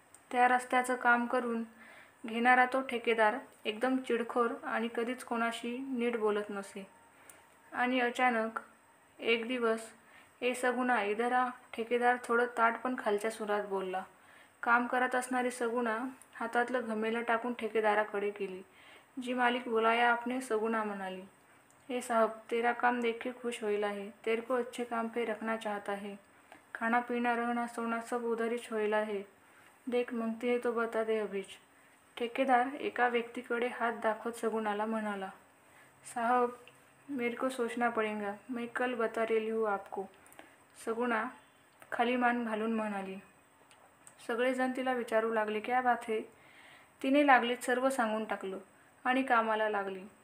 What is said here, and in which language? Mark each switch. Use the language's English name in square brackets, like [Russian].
[Marathi] त्या रस्त्याचं काम करून घेणारा तो ठेकेदार एकदम चिडखोर आणि कधीच कोणाशी नीट बोलत नसे. आणि अचानक एक दिवस, [Hindi] "ए सगुणा इधर आ." [Marathi] ठेकेदार थोडं ताठ पण खालच्या सुरात बोलला. काम करत असणारी सगुणा हातातलं घमेलं टाकून ठेकेदाराकडे गेली. [Hindi] "जी मालिक बुलाया आपने." [Marathi] सगुणा म्हणाली. [Hindi] "ए साहब, तेरा काम देख के खुश होइला है. तेरे को अच्छे काम पे रखना चाहता है. खाना पीना रहना सोना सब उधरिच होइला है. देख मांगती है तो बता दे अभीच." [Marathi] ठेकेदार एका व्यक्तीकडे हात दाखवत सगुणाला म्हणाला, [Hindi] "साहब, मेरे को सोचना पड़ेगा. मैं कल बता रही हूँ आपको." [Marathi] सगुणा खाली मान घालून म्हणाली. सगळेजण तिला विचारू लागले, [Hindi] "क्या बात है?" [Marathi] तिने लागलीच सर्व सांगून टाकलं आणि कामाला लागली.